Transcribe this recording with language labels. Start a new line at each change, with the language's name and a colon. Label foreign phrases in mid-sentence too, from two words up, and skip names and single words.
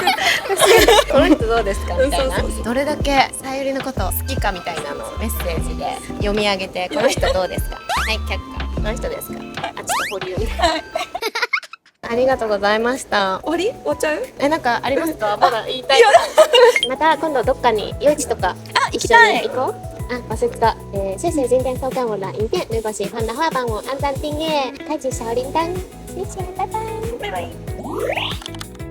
Japanese: この人どうですかみたいな、どれだけさゆりのこと好きかみたいなのをメッセージで読み上げて、この人どうですかはい、却下。この人ですか？あ、ちょっと保留ありがとうございました。終わっちゃう？なんかありますか？まだ言いたいまた今度どっかに夜市とか行きたい。行こう。忘れてた。
Chinese: 谢谢今天收看我的影片，如果喜欢的话，帮我按赞、订阅、开启小铃铛，谢谢，拜拜，拜拜。